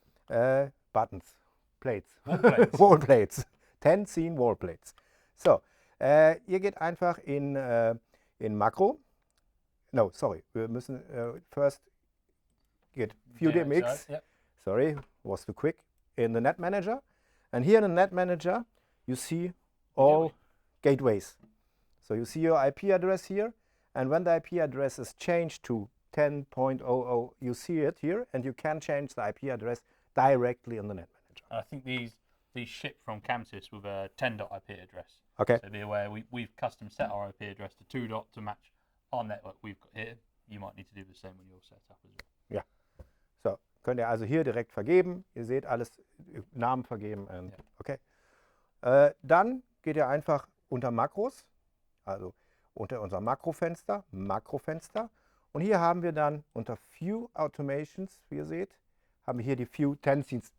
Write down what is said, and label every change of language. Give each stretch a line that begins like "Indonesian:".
English: Plates. Wallplates. Wallplates. 10Scene Wallplates.
German: So, ihr geht einfach in Makro.
English: No, sorry,
German: wir müssen
English: first get VDMX. Yep. Sorry, was too quick. In the Net Manager. And here in the Net Manager, you see all gateways. So you see your IP address here. And when the IP address is changed to 10.00, you see it here. And you can change the IP address directly in the Net Manager. I think these ship from Camsys with a 10.IP address. Okay. So be aware, we've custom set our IP address to 2. To match our network we've got here. You might need to do the same when you're set up as well.
German: Ja. So, könnt ihr also hier direkt vergeben. Ihr seht alles, Namen vergeben. Und, Ja. Okay. Dann geht ihr einfach unter Makros, also unter unser Makrofenster. Und hier haben wir dann unter Few Automations, wie ihr seht, haben wir hier die Few 10Scenes.